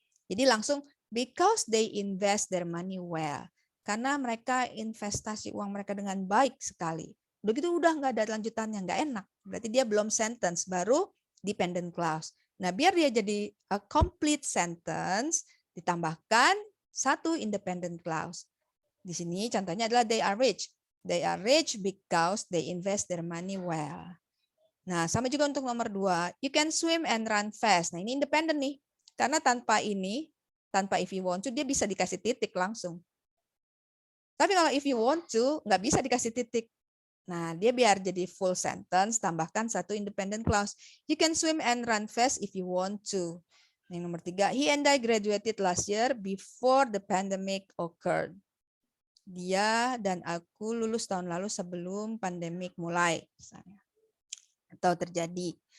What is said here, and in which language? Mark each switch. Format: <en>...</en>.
<id>Jadi langsung</id> <en>because they invest their money well.</en> <id>Karena mereka investasi uang mereka dengan baik sekali. Begitu udah nggak ada lanjutannya, nggak enak. Berarti dia belum sentence, baru dependent clause. Nah, biar dia jadi</id> <en>a complete sentence,</en> <id>ditambahkan satu independent clause. Di sini contohnya adalah they are rich.</id> <en>They are rich because they invest their money well.</en> <id>Nah, sama juga untuk nomor 2.</id> <en>You can swim and run fast.</en> <id>Nah, ini independent nih. Karena tanpa ini, tanpa</id> <en>if you want to,</en> <id>dia bisa dikasih titik langsung. Tapi kalau</id> <en>if you want to,</en> <id>nggak bisa dikasih titik. Nah, dia biar jadi full sentence, tambahkan satu independent clause.</id> <en>You can swim and run fast if you want to.</en> <id>Yang nomor 3,</id> <en>he and I graduated last year before the pandemic occurred.</en> <id>Dia dan aku lulus tahun lalu sebelum pandemik mulai, misalnya, atau terjadi.</id>